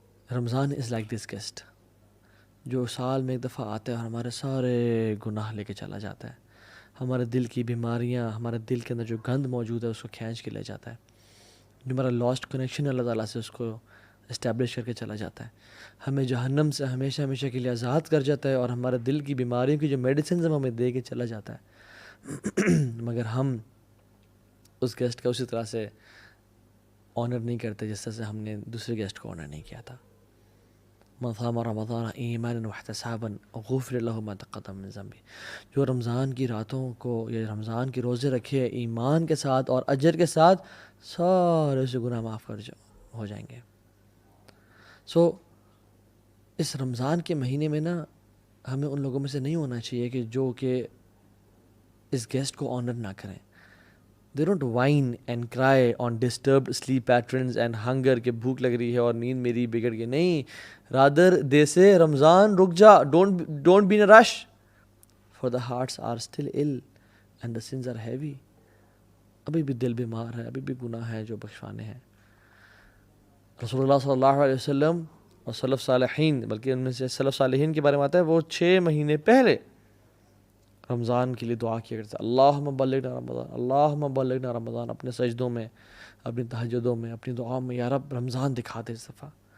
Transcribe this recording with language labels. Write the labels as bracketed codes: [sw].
[ur] Ramzan [en] is like this guest [ur] جو سال میں ایک دفعہ آتا ہے اور ہمارے سارے گناہ لے کے چلا جاتا ہے، ہمارے دل کی بیماریاں، ہمارے دل کے اندر جو گند موجود ہے اس کو کھینچ کے لے جاتا ہے، جو ہمارا لاسٹ کنیکشن اللہ تعالیٰ سے اس کو اسٹیبلش کر کے چلا جاتا ہے، ہمیں جہنم سے ہمیشہ ہمیشہ کے لیے آزاد کر جاتا ہے، اور ہمارے دل کی بیماریوں کی جو میڈیسنز ہمیں دے کے چلا جاتا ہے. مگر ہم اس گیسٹ کا اسی طرح سے آنر نہیں کرتے جس طرح سے ہم نے دوسرے گیسٹ کو آنر نہیں کیا تھا. [ar] من صام رمضان ایمانا واحتسابا غفر له ما تقدم من ذنبه. [ur] جو رمضان کی راتوں کو یا رمضان کے روزے رکھے ایمان کے ساتھ اور اجر کے ساتھ، سارے سے گناہ معاف ہو جائیں گے. سو اس رمضان کے مہینے میں نا ہمیں ان لوگوں میں سے نہیں ہونا چاہیے کہ جو کہ اس گیسٹ کو آنر نہ کریں. [en] They don't whine and cry on disturbed sleep patterns and hunger [ur] کہ بھوک لگ رہی ہے اور نیند میری بگڑ گئی. [en] نہیں، rather they say [ur] رمضان رک جا، [en] don't be in a rush for the hearts are still ill and the sins are heavy. [ur] ابھی بھی دل بیمار ہے، ابھی بھی گناہ ہے جو بخشوانے ہیں. رسول اللہ صلی اللہ علیہ وسلم اور سلف صالحین، بلکہ ان میں سے سلف صالحین کے بارے میں آتا ہے وہ 6 مہینے پہلے رمضان کے لیے دعا کیا کرتے ہیں، [ar] اللہم بلغنا رمضان، اللہم بلغنا رمضان، [ur] اپنے سجدوں میں، اپنی تہجدوں میں، اپنی دعاؤں میں، یا رب رمضان دکھا دے اس دفعہ.